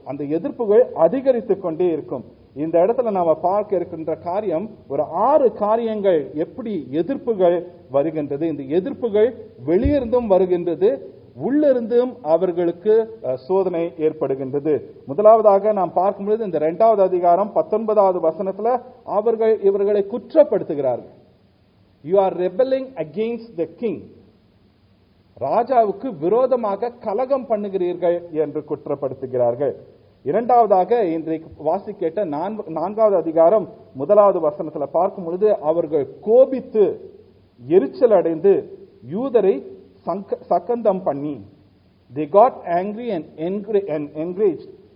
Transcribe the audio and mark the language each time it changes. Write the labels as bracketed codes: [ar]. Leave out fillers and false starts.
[ta] அந்த எதிர்ப்புகள் அதிகரித்து கொண்டே இருக்கும். இந்த இடத்துல நாம பார்க்க இருக்கின்ற காரியம் ஒரு 6 காரியங்கள் எப்படி எதிர்ப்புகள் வருகின்றது. இந்த எதிர்ப்புகள் வெளியிருந்தும் வருகின்றது, உள்ளிருந்தும் அவர்களுக்கு சோதனை ஏற்படுகின்றது. முதலாவதாக நாம் பார்க்கும்பொழுது இந்த 2வது அதிகாரம் 19வது வசனத்துல அவர்கள் இவர்களை குற்றப்படுத்துகிறார்கள். [en] You are rebelling against the king. [ta] ராஜாவுக்கு விரோதமாக கலகம் பண்ணுகிறீர்கள் என்று குற்றப்படுத்துகிறார்கள். இரண்டாவதாக இன்றைக்கு வாசிக்கேட்ட 4வது அதிகாரம் 1வது வசனத்துல பார்க்கும் பொழுது அவர்கள் கோபித்து எரிச்சல் அடைந்து யூதரை சக்கந்தம் பண்ணி, [en] they got angry and enraged.